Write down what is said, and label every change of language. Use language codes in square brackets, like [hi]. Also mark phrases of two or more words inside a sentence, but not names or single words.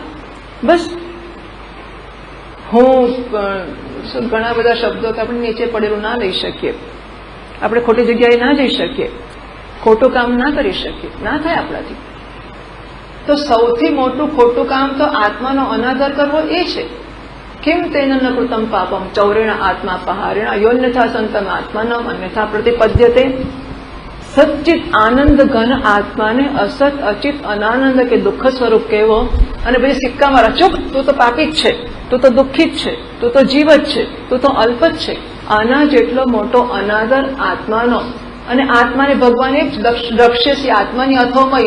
[gu] બસ હું ઘણા બધા શબ્દો કે આપણે નીચે પડેલું ના લઈ શકીએ, આપણે ખોટી જગ્યાએ ના જઈ શકીએ, ખોટું કામ ના કરી શકીએ, ના થાય આપણાથી. તો સૌથી મોટું ખોટું કામ તો આત્માનો અનાદર કરવો એ છે. [sa] किम तेन न कृतं पापम चौरेण आत्मा पहारेण योन्यथा संतम आत्मानम अन्यथा प्रतिपद्यते. [gu] સચ્ચિત આનંદ ઘન આત્માને અસત અચિત અનાનંદ કે દુઃખ સ્વરૂપ કહેવો અને પછી સિક્કા મારા ચૂપ, તું તો પાપી જ છે, તું તો દુઃખી જ છે, તું તો જીવ જ છે, તું તો અલ્પ જ છે. આના જેટલો મોટો અનાદર આત્માનો. અને આત્માને ભગવાને રક્ષે આત્માની અથોમય.